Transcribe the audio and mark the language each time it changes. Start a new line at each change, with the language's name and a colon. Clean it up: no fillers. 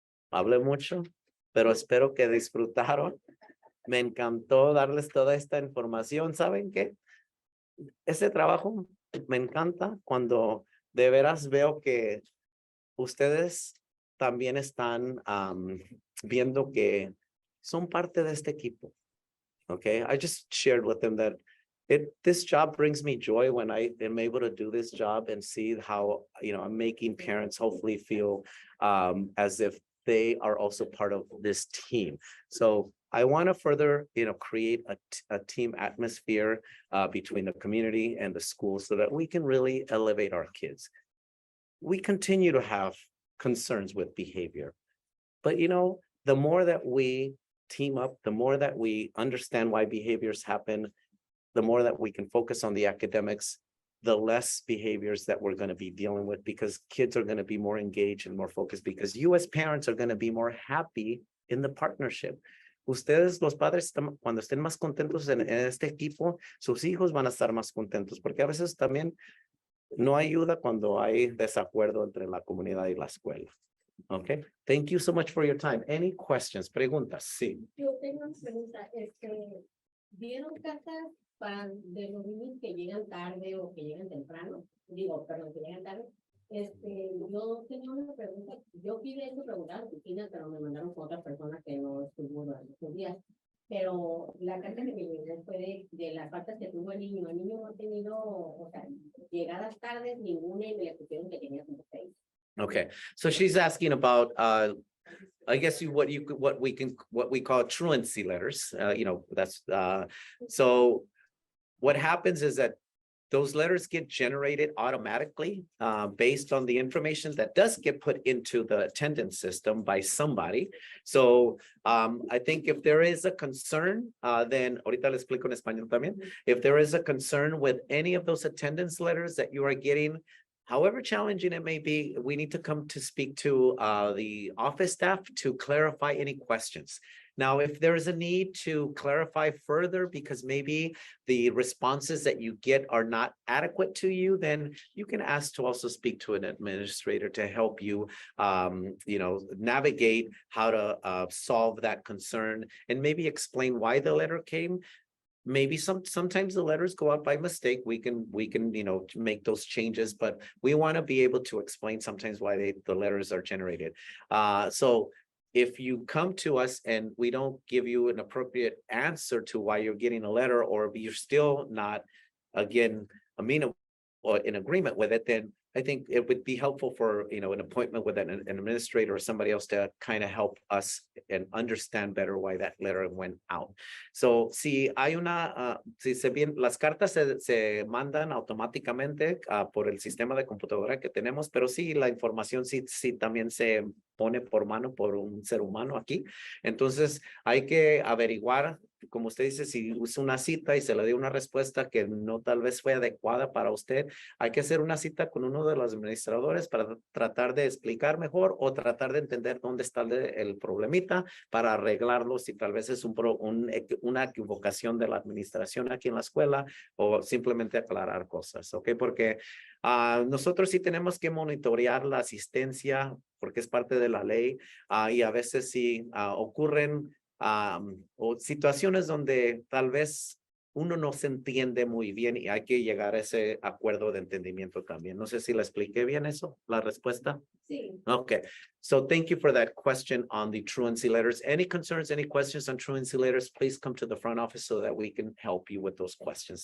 Spanish: Hablé mucho, pero espero que disfrutaron. Me encantó darles toda esta información. ¿Saben qué? Ese trabajo me encanta cuando de veras veo que ustedes también están viendo que son parte de este equipo.
English: Okay, I just shared with them that this job brings me joy when I am able to do this job and see how, I'm making parents hopefully feel as if they are also part of this team. So I want to further, create a team atmosphere between the community and the school so that we can really elevate our kids. We continue to have concerns with behavior, but the more that we team up, the more that we understand why behaviors happen, the more that we can focus on the academics, the less behaviors that we're going to be dealing with, because kids are going to be more engaged and more focused, because you as parents are going to be more happy in the partnership.
Spanish: Ustedes, los padres, cuando estén más contentos en este equipo, sus hijos van a estar más contentos, porque a veces también no ayuda cuando hay desacuerdo entre la comunidad y la escuela.
English: Okay, thank you so much for your time. Any questions?
Spanish: Preguntas? Sí. Yo tengo una pregunta, ¿vieron cartas de los niños que llegan tarde o que llegan temprano? Perdón, que llegan tarde. Yo tenía una pregunta, yo pide eso preguntar a la oficina, pero me mandaron con otra persona que no estuvo durante estos días. Pero la carta que me llegó fue de las faltas que tuvo el niño no ha tenido, llegadas tardes ninguna, y me le pusieron que tenía como 6.
English: Okay, so she's asking about, I guess what we call truancy letters. That's so what happens is that those letters get generated automatically based on the information that does get put into the attendance system by somebody. So I think if there is a concern, then
Spanish: ahorita le explico en español también.
English: If there is a concern with any of those attendance letters that you are getting, however challenging it may be, we need to come to speak to the office staff to clarify any questions. Now, if there is a need to clarify further because maybe the responses that you get are not adequate to you, then you can ask to also speak to an administrator to help you, navigate how to solve that concern and maybe explain why the letter came. Maybe sometimes the letters go out by mistake. We can make those changes, but we want to be able to explain sometimes why the letters are generated. So if you come to us and we don't give you an appropriate answer to why you're getting a letter, or you're still not, again, amenable or in agreement with it, then I think it would be helpful for, an appointment with an administrator or somebody else to kind of help us and understand better why that letter went out.
Spanish: So, si hay las cartas se mandan automáticamente por el sistema de computadora que tenemos, pero sí, la información sí también se pone por mano por un ser humano aquí. Entonces, hay que averiguar, como usted dice, si usa una cita y se le dio una respuesta que no tal vez fue adecuada para usted, hay que hacer una cita con uno de los administradores para tratar de explicar mejor o tratar de entender dónde está el problemita para arreglarlo, si tal vez es una equivocación de la administración aquí en la escuela o simplemente aclarar cosas, ¿ok? Porque nosotros sí tenemos que monitorear la asistencia porque es parte de la ley y a veces sí ocurren o situaciones donde tal vez uno no se entiende muy bien y hay que llegar a ese acuerdo de entendimiento también. No sé si le expliqué bien eso, la respuesta. Sí.
English: Okay, so thank you for that question on the truancy letters. Any concerns, any questions on truancy letters, please come to the front office so that we can help you with those questions.